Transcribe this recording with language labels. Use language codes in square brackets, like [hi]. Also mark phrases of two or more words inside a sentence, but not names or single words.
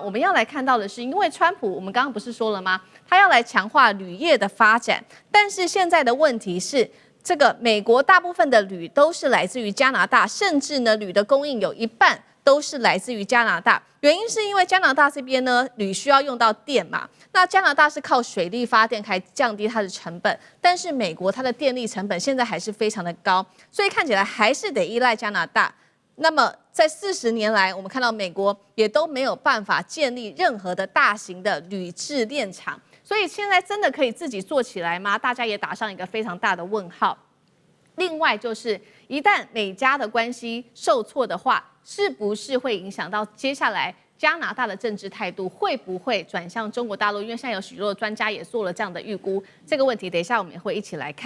[zh] 我們要來看到的是，因為川普，我們剛剛不是說了嗎？他要來強化鋁業的發展，但是現在的問題是，這個美國大部分的鋁都是來自於加拿大，甚至呢，鋁的供應有一半都是來自於加拿大。原因是因為加拿大這邊呢，鋁需要用到電嘛，那加拿大是靠水力發電，可以降低它的成本，但是美國它的電力成本現在還是非常的高，所以看起來還是得依賴加拿大。那麼在40年來，我們看到美國也都沒有辦法建立任何的大型的鋁製煉廠，所以現在真的可以自己做起來嗎？大家也打上一個非常大的問號。另外就是一旦美加的關係受挫的話，是不是會影響到接下來加拿大的政治態度，會不會轉向中國大陸？因為現在有許多的專家也做了這樣的預估，這個問題等一下我們也會一起來看。